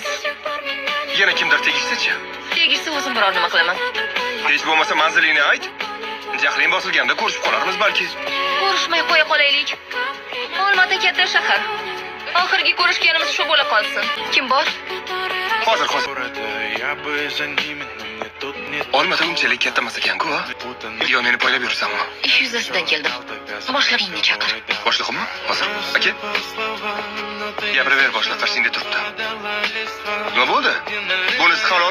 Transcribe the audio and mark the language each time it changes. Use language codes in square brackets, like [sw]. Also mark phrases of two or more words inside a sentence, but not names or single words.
[uz] Yana kimdir tegishsa-chi? Tegishsa o'zim biror nima qilaman. Hech bo'lmasa manzilingni ayt. Jahling bosilganda ko'rishib qolarmiz balki. Ko'rishmay qo'ya qolaylik. Olmota katta shahar. Oxirgi ko'rishganimiz shu bo'la qolsin. Kim bor? Hozir. [ru] Я бы за ними, но мне тут нет. [uz] Olmata unchalik katta emas ekan-ku. Yo, meni poylab yursanmi? Ish yuzasidan keldim. Boshlig'ingni chaqir. Boshlig'immi? Hozir. Aka. Gapiraver, boshliq qarsingda turibdi. Nima bo'ldi? Bunisi halol